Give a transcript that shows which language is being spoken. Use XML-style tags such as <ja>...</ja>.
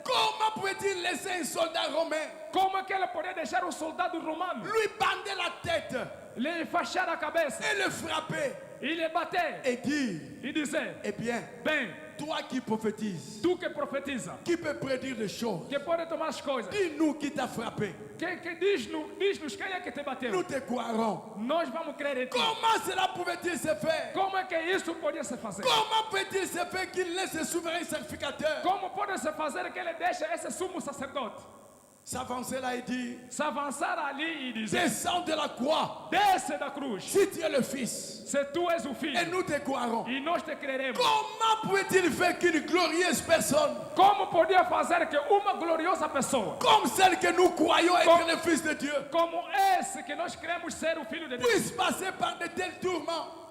<fr>Comment pouvait-il laisser un soldat romain</fr> <pt>Como é que ele podia deixar um soldado romano</pt> <fr>lui bander la tête</fr> <pt>lhe enfaixar a cabeça</pt> <fr>et le frapper? Il les battait. et dit, Il disait, eh bien,</fr> <pt>bem,</pt> <fr>toi qui prophétises,</fr> <pt>tu que profetiza,</pt> <fr>qui peut prédire des choses,</fr> <pt>que pode tomar as coisas,</pt> <fr>dis-nous qui t'a frappé.</fr> <pt>que diz-nos quem é que te</pt> <fr>Nous te croirons.</fr> <pt>Nós vamos crer em ti.</pt> <fr>Comment cela pouvait-il se faire?</fr> <pt>Como é que isso podia se fazer?</pt> <fr>Comment peut-il se faire qu'il laisse ce souverain sacrificateur</fr> <pt>Como pode se fazer que ele deixe esse sumo sacerdote</pt> <fr>s'avancer là et dire,</fr> <pt>s'avançar ali e dizer,</pt> <fr>descends de la croix</fr> <pt>desce da cruz,</pt> <fr>si tu es le Fils,</fr> <pt>se tu és o</pt> <fr>et</fr> <pt>filho,</pt> <fr>nous te croirons.</fr> <pt>e nós te creremos.</pt> <fr>Comment pouvait-il faire qu'une glorieuse personne,</fr> <pt>Como podia fazer que uma gloriosa pessoa,</pt> <fr>comme celle que nous croyons être le Fils de Dieu,</fr> <pt>como esse que nós cremos ser o filho de Deus,</pt> <fr>puisse passer par de tels tourments,</fr>